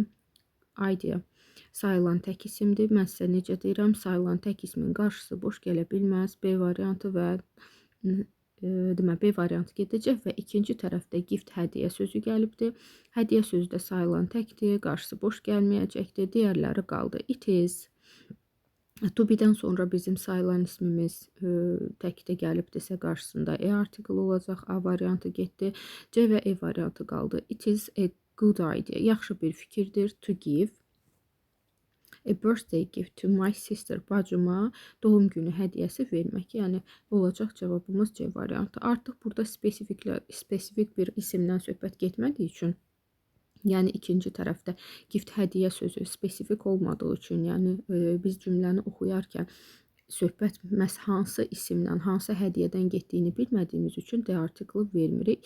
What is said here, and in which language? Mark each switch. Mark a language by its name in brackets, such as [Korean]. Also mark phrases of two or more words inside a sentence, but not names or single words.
[Azerbaijani] Idea sayılan tək isimdir. Mən sizə necə deyirəm, sayılan tək ismin qarşısı boş gələ bilməz. B variantı və demək, B variantı gedəcək və ikinci tərəfdə gift, hədiyyə sözü gəlibdir. Hədiyyə sözü də sayılan təkdir, qarşısı boş gəlməyəcəkdir, digərləri qaldı. [English] It is. To be-dən [Azerbaijani] sonra bizim sayılan ismimiz təkdə gəlibdirsə, qarşısında E artikli olacaq, A variantı getdi, C və E variantı qaldı. [English] It is a good idea. [Azerbaijani] Yaxşı bir fikirdir. [English] To give a birthday gift to my sister. [Azerbaijani] Bacıma doğum günü hədiyəsi vermək. Yəni olacaq cavabımız C variantı. Artıq burada spesifik bir isimdən söhbət getmədiyi üçün, yəni ikinci tərəfdə gift, hədiyyə sözü spesifik olmadığı üçün, yəni biz cümləni oxuyarkən söhbət məhz hansı isimdən, hansı hədiyyədən getdiyini bilmədiyimiz üçün D artiklı vermirik.